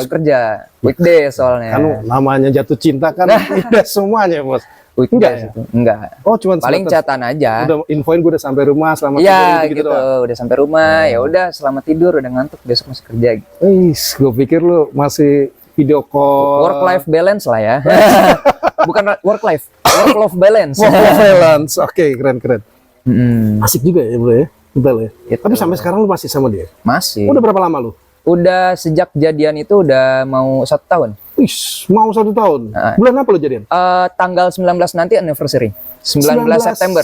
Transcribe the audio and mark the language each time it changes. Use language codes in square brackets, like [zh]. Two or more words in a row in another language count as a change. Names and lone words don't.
[id] masuk kerja. Weekday soalnya. Kan namanya jatuh cinta kan udah semuanya, Bos. Weekday enggak ya? itu. Enggak. Oh, cuman Paling sebatas chatan aja. udah infoin gue udah sampai rumah selamat Iya tidur gitu, doang. udah sampai rumah, ya udah selamat tidur, udah ngantuk, besok masuk kerja. Gitu. Gue pikir lu masih [en] video call. Work life balance [id] lah ya. [en] Bukan work life, Work-life balance. Work-life balance. [id] Oke, keren. Mm-mm. Asik juga ya bro ya. Betul ya. Gitu. Tapi sampai sekarang lu masih sama dia? Masih. Udah berapa lama lu? Udah sejak jadian itu udah mau 1 tahun. Wih, mau 1 tahun. Bulan apa lu jadian? Tanggal 19 nanti anniversary. 19 September.